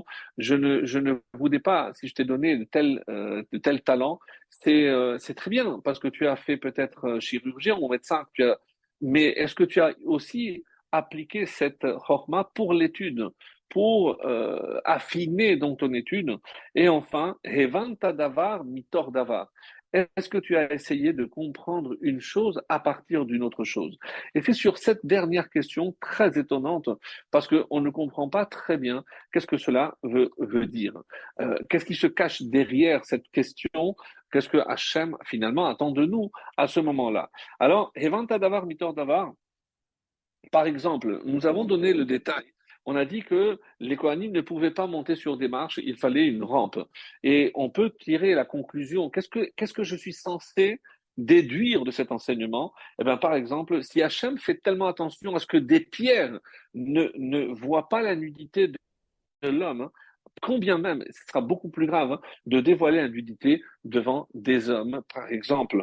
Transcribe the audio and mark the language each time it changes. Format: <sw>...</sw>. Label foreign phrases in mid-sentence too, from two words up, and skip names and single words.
<fr>Je ne vous dis pas si je t'ai donné de tels talents, c'est très bien parce que tu as fait peut-être chirurgien ou médecin, mais est-ce que tu as aussi appliqué cette chorma pour l'étude, pour affiner donc ton étude? Et enfin,</fr> <he>הבנת דבר מתוך דבר.</he> <fr>Est-ce que tu as essayé de comprendre une chose à partir d'une autre chose? Et c'est sur cette dernière question très étonnante, parce qu'on ne comprend pas très bien qu'est-ce que cela veut dire. Qu'est-ce qui se cache derrière cette question? Qu'est-ce que Hachem finalement attend de nous à ce moment-là? Alors,</fr> <he>הבנת דבר מתוך דבר,</he> <fr>par exemple, nous avons donné le détail. On a dit que les Kohanim ne pouvaient pas monter sur des marches, il fallait une rampe. Et on peut tirer la conclusion. Qu'est-ce que je suis censé déduire de cet enseignement? Eh bien, par exemple, si Hachem fait tellement attention à ce que des pierres ne voient pas la nudité de l'homme, hein, combien même, ce sera beaucoup plus grave, hein, de dévoiler la nudité devant des hommes, par exemple.</fr>